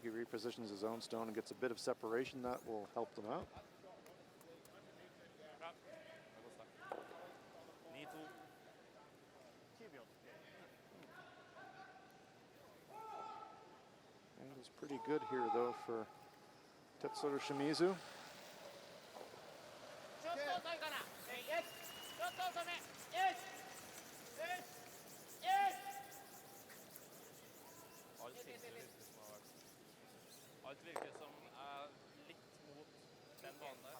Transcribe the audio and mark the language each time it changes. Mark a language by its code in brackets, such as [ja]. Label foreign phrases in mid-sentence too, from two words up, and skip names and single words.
[en] He repositions his own stone and gets a bit of separation. That will help them out. Angle's pretty good here though for Tetsuro Shimizu. [no] Alt virker som litt mot den banen der.